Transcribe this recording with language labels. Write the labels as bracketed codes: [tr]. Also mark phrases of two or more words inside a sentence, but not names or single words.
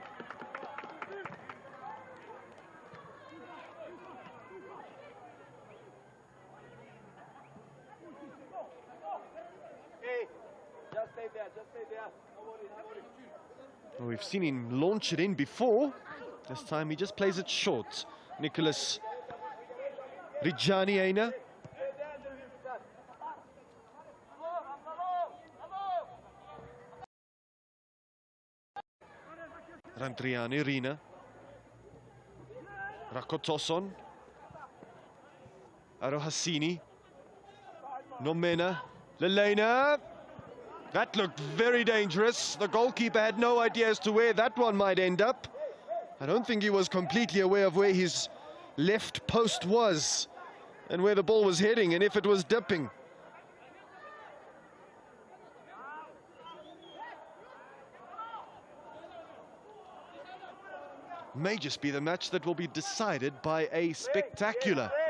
[en] Well, we've seen him launch it in before. This time he just plays it short. Nicholas Rijani Aina. Randriani Rina. Rakotoson. Arohasini. Nomena. Lelena. That looked very dangerous. The goalkeeper had no idea as to where that one might end up. I don't think he was completely aware of where his left post was and where the ball was heading and if it was dipping. May just be the match that will be decided by a spectacular.